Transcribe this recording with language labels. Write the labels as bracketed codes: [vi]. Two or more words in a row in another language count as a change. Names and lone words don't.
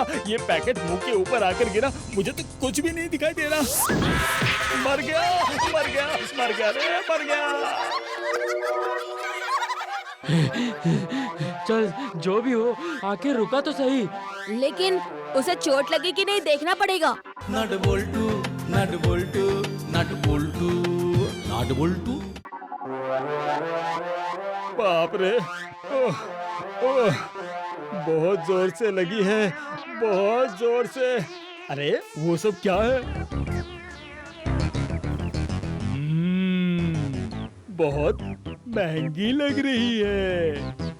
[hi] ये पैकेट मुंह के ऊपर आकर गिरा, मुझे तो कुछ भी नहीं दिखाई दे रहा। मर गया रे। चल, जो भी हो, आखिर रुका तो सही। लेकिन उसे चोट लगी कि नहीं देखना पड़ेगा। नट बोल्टू नट बोल्टू नट बोल्टू नट बोल्टू। बाप रे, बहुत जोर से लगी है, बहुत जोर से। अरे वो सब क्या है? बहुत महंगी लग रही है।